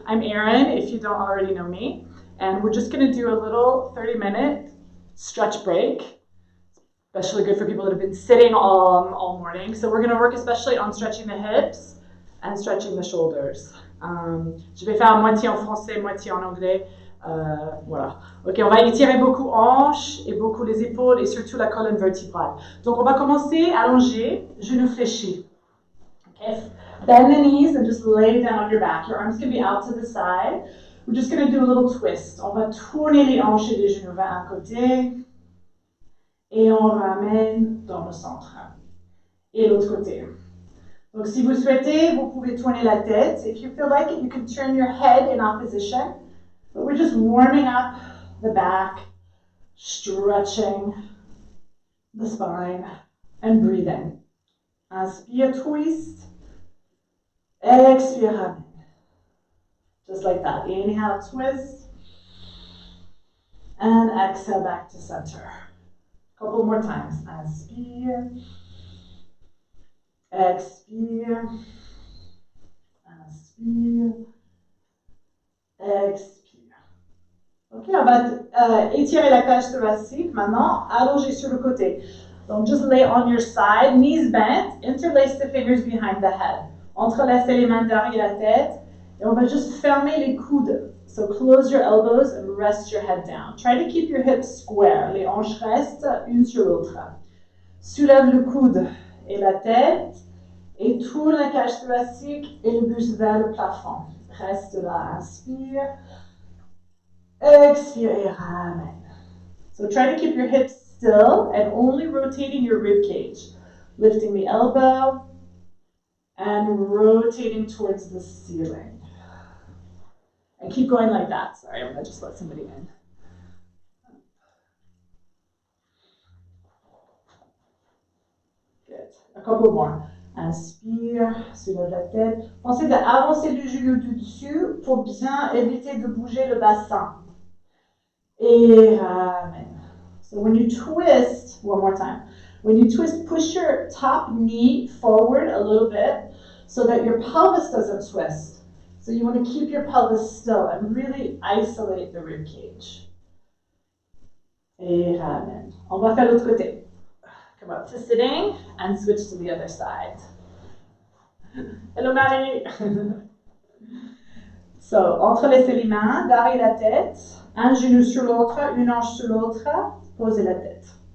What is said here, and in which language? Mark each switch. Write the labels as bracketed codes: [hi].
[en] I'm Erin, if you don't already know me. And we're just going to do a little 30-minute stretch break, especially good for people that have been sitting all morning. So we're going to work especially on stretching the hips and stretching the shoulders. [fr] Je vais faire moitié en français, moitié en anglais. Voilà. Ok, on va étirer beaucoup hanches et beaucoup les épaules et surtout la colonne vertébrale. Donc on va commencer allongé, genoux fléchis. [en] Okay, bend the knees and just lay down on your back. Your arms can be out to the side. We're just going to do a little twist. [fr] On va tourner les hanches et les genoux vers un côté et on ramène dans le centre. Et l'autre côté. Donc si vous souhaitez, vous pouvez tourner la tête. [en] If you feel like it, you can turn your head in opposition. But we're just warming up the back, stretching the spine, and breathing. [fr] Inspire, [en] twist. [fr] Expire, ramène. [en] Just like that. Inhale, twist. And exhale back to center. A couple more times. [fr] Inspire. Expire. Inspire. Expire. Ok, on va étirer la cage thoracique maintenant, allonger sur le côté. [en] Donc, just lay on your side, knees bent, interlace the fingers behind the head. [fr] Entrelacez les mains derrière la tête, et on va juste fermer les coudes. [en] So, close your elbows and rest your head down. Try to keep your hips square. [fr] Les hanches restent une sur l'autre. Soulève le coude et la tête, et tourne la cage thoracique et le buste vers le plafond. Reste là, inspire. Expire et ramène. [en] So try to keep your hips still and only rotating your rib cage. Lifting the elbow and rotating towards the ceiling. And keep going like that. Sorry, I'm going to just let somebody in. Good. A couple more. [fr] Inspire, soulève la tête. Pensez d'avancer le genou du dessus pour bien éviter de bouger le bassin. Et ramène. [en] So when you twist, one more time. When you twist, push your top knee forward a little bit so that your pelvis doesn't twist. So you want to keep your pelvis still and really isolate the rib cage. [fr] Et ramène. On va faire l'autre côté. [en] Come up to sitting and switch to the other side. Hello Marie. [fr] So, entrelacez les mains, derrière la tête, un genou sur l'autre, une hanche sur l'autre, posez la tête.